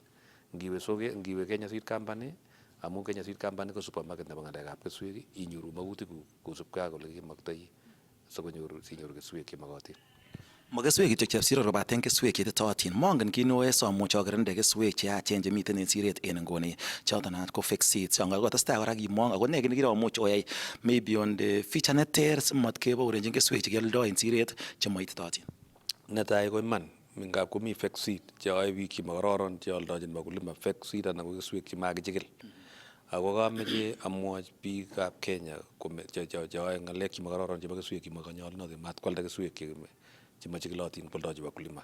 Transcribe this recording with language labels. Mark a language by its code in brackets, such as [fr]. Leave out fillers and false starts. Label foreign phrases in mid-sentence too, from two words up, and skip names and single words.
[kln] Ngiwe Kenya Seed Company amu Kenya Seed Company ko supermarket nebo ng'alekab keswek inyoru makutikuk kosubkei ak ole kimoktoi sinyoru keswek chemokotin. Ma keswek kityo Chepsirot kobaten keswek cheititootin. Mongen kit neo somuch okirinde keswek cheyachen chemiten en siret en inguni choton naat ko [en] fake seeds. [kln] Yon kotestai kora kimong ako ne kit nekiromuch oyai [en] maybe on the feature [kln] neter simat kebourenjin keswek chekioldoi en siret chemoititootin. Netai ko iman ngap komi [en] fake seed [kln] cheyoe biik chemokororon cheoldojin wakulima [en] fake seed [kln] anan ko keswek chemakichikil. Ako kameche amwochi biikab Kenya cheyoe ng'alek chemokororon chebo keswek chemokonyolunotin mat kwalda keswek chemochikilotin kwoldochi wakulima.